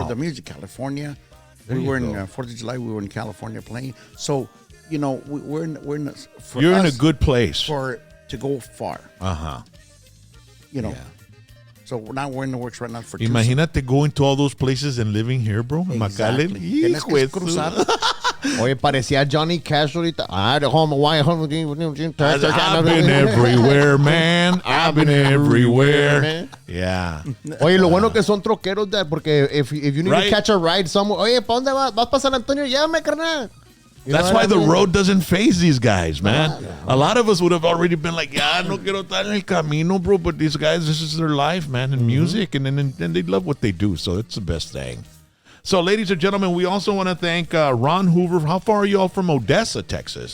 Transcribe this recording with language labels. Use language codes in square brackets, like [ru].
[en] For the music, California. We were in 4th of July. We were in California playing. So we're in You're in a good place to go far. Yeah. So now we're in the works right now for Imagínate going to all those places and living here, bro. Exactly. McAllen. [es] Tienes que cruzar. Oye, parecía Johnny Cash ahorita. [en] I've been everywhere, man. I've been everywhere. Yeah. [es] Oye, lo bueno que son troqueros, Dad, porque [en] if you need Right. to catch a ride somewhere, [es] oye, ¿pa' dónde vas? ¿Vas para San Antonio? Llévame, carnal. You [en] That's know why what I the mean? road doesn't phase these guys, man. A lot of us would have already been like, yeah, [es] no quiero estar en el camino, [en] bro. But these guys, this is their life, man, in music. And then they love what they do. So it's the best thing. So, ladies and gentlemen, we also want to thank Ron Hoover. How far are you all from Odessa, Texas?